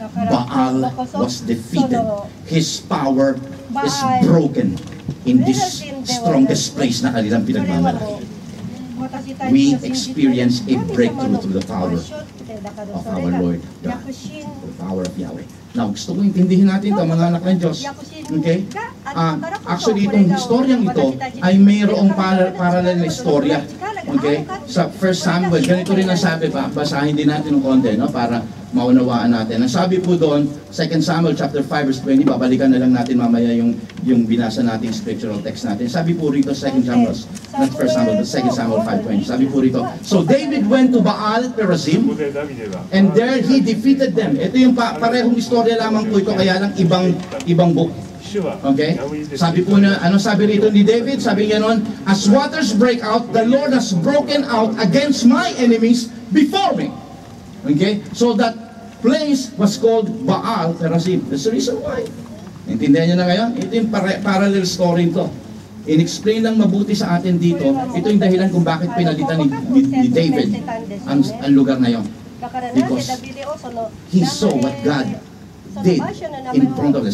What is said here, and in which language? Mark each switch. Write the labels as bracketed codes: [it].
[en] Baal was defeated. His power is broken in this strongest place [tl] na kanilang pinagmamalaki. [en] We experience a breakthrough through the power of our Lord God, the power of Yahweh. [tl] Now, gusto ko intindihin natin ito, mga anak ng Diyos. Okay? Actually, itong historyang ito ay mayroong parallel na istorya. Okay? Sa 1 Samuel, ganito rin ang sabi pa, basahin din natin ng konti, no? Para maunawaan natin. Ang sabi po doon, 2 Samuel chapter 5 verse 20, babalikan na lang natin mamaya yung binasa natin scriptural text natin. Sabi po rito, 2 Samuel, not 1 Samuel, but 2 Samuel 5:20. Sabi po rito, [en] so David went to Baal Perazim, and there he defeated them. [tl] Ito yung parehong istorya lamang po ito, kaya lang ibang book. Okay? Sabi po na, ano sabi rito ni David? Sabi niya noon, [en] as waters break out, the Lord has broken out against my enemies before me. [tl] Okay? [en] So that place was called Baal Perazim. That's the reason why. [tl] Intindihan niyo na ngayon? Ito yung parallel story ito. In-explain lang mabuti sa atin dito, ito yung dahilan kung bakit pinalitan ni David ang lugar na yon. [en] Because he saw what God did in front of them.